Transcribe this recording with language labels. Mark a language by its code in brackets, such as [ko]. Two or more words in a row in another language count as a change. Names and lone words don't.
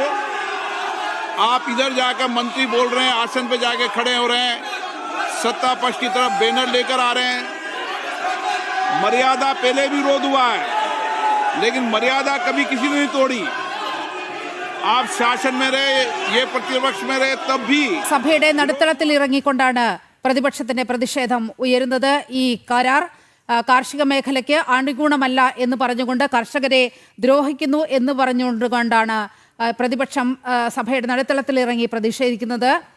[hi] आप इधर जाकर मंत्री बोल रहे हैं, आसन पे जाके खड़े हो रहे हैं, सत्ता पक्ष की तरफ बैनर लेकर आ रहे हैं। मर्यादा पहले भी विरोध हुआ है, लेकिन मर्यादा कभी किसी ने नहीं तोड़ी। आप शासन में रहे, ये प्रतिपक्ष में रहे, तब भी [ml] സഭയുടെ നടുത്തളത്തിൽ ഇറങ്ങിക്കൊണ്ടാണ് പ്രതിപക്ഷത്തിന്റെ പ്രതിഷേധം ഉയരുന്നത്. ഈ കരാർ കാർഷിക മേഖലയ്ക്ക് അനുകൂലമല്ല എന്ന് പറഞ്ഞുകൊണ്ട് കർഷകരെ ദ്രോഹിക്കുന്നു എന്ന് പറഞ്ഞുകൊണ്ടാണ് പ്രതിപക്ഷം സഭയുടെ നടുത്തളത്തിൽ ഇറങ്ങി പ്രതിഷേധിക്കുന്നത്.